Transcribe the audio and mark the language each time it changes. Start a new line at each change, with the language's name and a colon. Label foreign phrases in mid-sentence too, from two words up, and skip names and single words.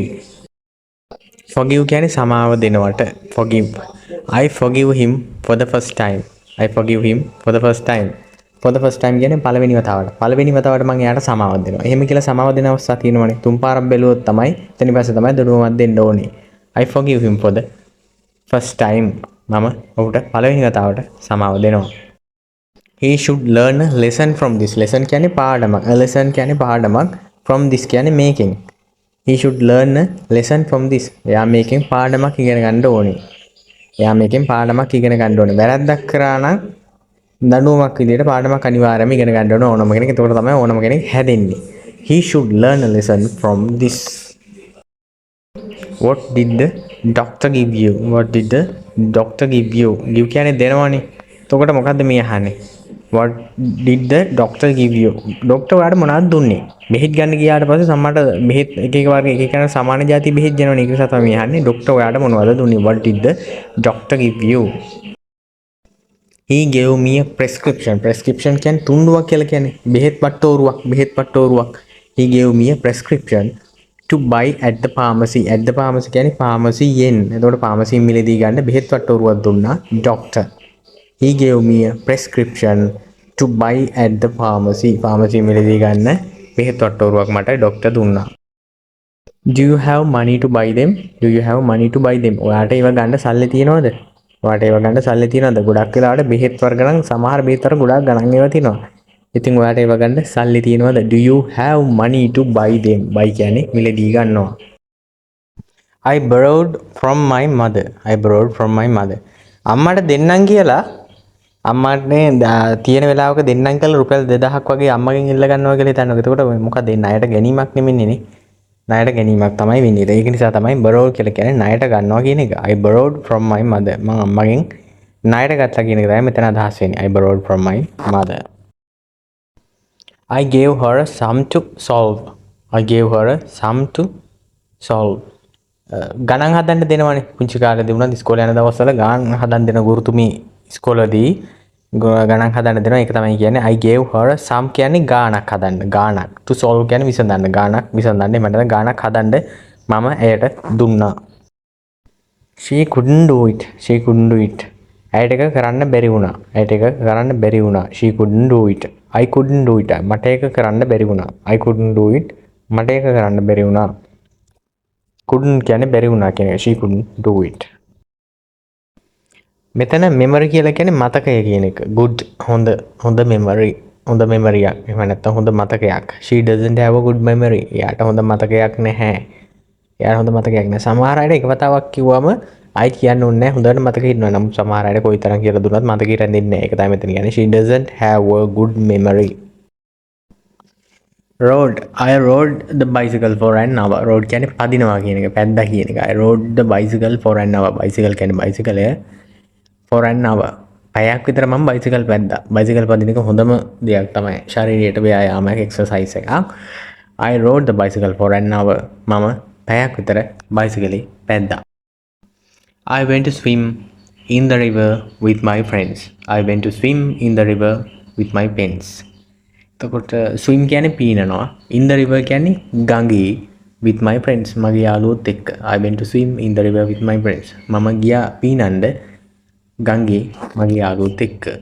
Sinhala: forgive කියන්නේ සමාව දෙනවට.
English: forgive. I forgive him for the first time. I forgive him for the first time. for the first time
Sinhala: කියන්නේ පළවෙනි වතාවට. පළවෙනි වතාවට මම එයාට සමාවක් දෙනවා. එහෙම කියලා සමාව දෙන අවස්ථා තියෙනවනේ. තුන් පාරක් බැලුවොත් තමයි එතන පස්සේ තමයි දඩුවමක් දෙන්න ඕනේ.
English: I forgive him for the first time.
Sinhala: මම ඔහුට පළවෙනි වතාවට සමාව දෙනවා.
English: He should learn a lesson from this.
Sinhala: lesson කියන්නේ පාඩමක්.
English: a lesson
Sinhala: කියන්නේ පාඩමක්.
English: from this
Sinhala: කියන්නේ මේකෙන්.
English: He should learn a lesson from this.
Sinhala: එයා මේකෙන් පාඩමක් ඉගෙන ගන්න ඕනේ. එයා මේකෙන් පාඩමක් ඉගෙන ගන්න ඕනේ. වැරද්දක් කරා නම් දඬුවමක් විදියට පාඩමක් අනිවාර්යයෙන්ම ඉගෙන ගන්න ඕන ඕනම කෙනෙක්. එතකොට තමයි ඕනම කෙනෙක් හැදෙන්නේ.
English: He should learn a lesson from this. What did the doctor give you? What did the doctor give you?
Sinhala: give කියන්නේ දෙනවනේ. එතකොට මොකද්ද මේ අහන්නේ?
English: What did the doctor give you?
Sinhala: ડોක්ටර් ඔයාලට මොනවද දුන්නේ? බෙහෙත් ගන්න ගියාට පස්සේ සමහරට බෙහෙත් එක එක වර්ග එක එකන සමාන જાති බෙහෙත් දෙනවනේ. ඒක නිසා තමයි අහන්නේ ડોක්ටර් ඔයාලට මොනවද දුන්නේ?
English: What did the doctor give you? He gave me a prescription.
Sinhala: Prescription කියන්නේ තුන්ඩුවක් කියලා කියන්නේ. බෙහෙත් පට්ටෝරුවක්.
English: He gave me a prescription to buy at the pharmacy. At the pharmacy
Sinhala: කියන්නේ pharmacy යෙන්. එතකොට pharmacy මිලදී ගන්න බෙහෙත් පට්ටෝරුවක් දුන්නා doctor.
English: He gave me a prescription to buy at the pharmacy.
Sinhala: Pharmacy මිලදී ගන්න බෙහෙත් පට්ටෝරුවක් මට doctor දුන්නා.
English: Do you have money to buy them? Do you have money to buy them?
Sinhala: ඔයාට ඒව ගන්න සල්ලි තියනවද? ඔයාට ඒව ගන්න සල්ලි තියනවද? ගොඩක් වෙලාවට බෙහෙත් වර්ග නම් සමහර බෙහෙත් වර්ග ගොඩක් ගණන් ඒවා තියනවා. ඉතින් ඔයාට ඒව ගන්න සල්ලි තියනවද?
English: Do you have money to buy them?
Sinhala: buy කියන්නේ මිලදී ගන්නවා.
English: I borrowed from my mother.
Sinhala: අම්මට දෙන්නම් කියලා අම්මටනේ තියෙන වෙලාවක දෙන්නම් කියලා රුපියල් 2000ක් වගේ අම්මගෙන් ඉල්ල ගන්නවා කියලා හිතනවා. එතකොට මොකද ණයට ගැනීමක් නෙමෙන්නේ නේ. ණයට ගැනීමක් තමයි වෙන්නේ. ඒක නිසා තමයි borrow කියලා කියන්නේ ණයට ගන්නවා කියන එක.
English: I borrowed from my mother.
Sinhala: මම අම්මගෙන් ණයට ගත්තා කියන එක තමයි මෙතන අදහස් වෙන්නේ.
English: I borrowed from my mother. I gave her some to solve.
Sinhala: ගණන් හදන්න දෙනවනේ. පුංචි කාලේදී වුණත් ඉස්කෝලේ යන දවස්වල ගණන් හදන්න දෙන ගුරුතුමී ඉස්කෝලේදී ගණන් හදන්න දෙනවා. ඒක තමයි කියන්නේ
English: I gave her some
Sinhala: කියන්නේ ගාණක් හදන්න. ගාණක්.
English: to solve
Sinhala: කියන්නේ විසඳන්න. ගාණක් විසඳන්න. මට ගාණක් හදන්න මම එයට දුන්නා.
English: She couldn't do it.
Sinhala: ඇයට ඒක කරන්න බැරි වුණා.
English: She couldn't do it. I couldn't do it.
Sinhala: මට ඒක කරන්න බැරි වුණා.
English: I couldn't do it.
Sinhala: මට ඒක කරන්න බැරි වුණා. couldn't කියන්නේ බැරි වුණා කියන එක.
English: She couldn't do it.
Sinhala: මෙතන memory කියලා කියන්නේ මතකය කියන එක. good හොඳ memory. හොඳ memory එකක්. එහෙම නැත්නම් හොඳ මතකයක්.
English: She doesn't have a good memory.
Sinhala: එයාට හොඳ මතකයක් නැහැ. සමහර අයට එක වතාවක් කිව්වම ආයි කියන්න ඕනේ නැහැ. හොඳට මතකෙ ඉන්නවා. නම් සමහර අයට කොයිතරම් කියලා දුන්නත් මතකෙ රැඳෙන්නේ නැහැ. ඒක තමයි මෙතන කියන්නේ.
English: She doesn't have a good memory. I rode the bicycle for an hour.
Sinhala: Rode කියන්නේ පදිනවා කියන එක, පැද්දා කියන එක.
English: I rode the bicycle for an hour. bicycle කියන්නේ bicycle for an hour.
Sinhala: පැයක් විතර මම bicycle පැද්දා. bicycle පදින එක හොඳම දෙයක් තමයි. ශරීරයට ව්‍යායාමයක්, exercise එකක්.
English: I rode the bicycle for an hour.
Sinhala: මම පැයක් විතර bicycle පැද්දා.
English: I went to swim in the river with my friends.
Sinhala: එතකොට swim කියන්නේ පීනනවා.
English: in the river
Sinhala: කියන්නේ ගඟේ
English: with my friends
Sinhala: මගේ යාළුවොත් එක්ක.
English: I went to swim in the river with my friends.
Sinhala: මම ගියා පීනන්න ගඟේ මගේ යාළුවොත් එක්ක.